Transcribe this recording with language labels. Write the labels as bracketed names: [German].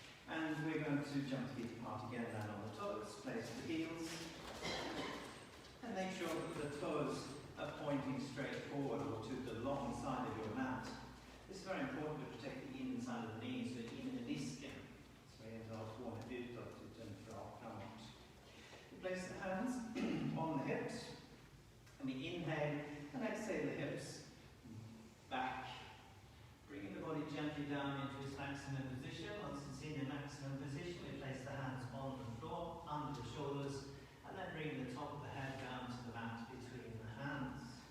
[English] And we're going to jump the feet apart again, land on the toes, place the heels. And make sure that the toes are pointing straight forward or to the long side of your mat. This is very important to protect the inside of the knees, [Swedish] så in i disken. Så vi inte har tårna utåt utan framåt. [English] We place the hands on the hips. And we inhale and exhale the hips back. Bringing the body gently down into its maximum position. Once it's in the maximum position, we place the hands on the floor, under the shoulders, and then bring the top of the head down to the mat between the hands.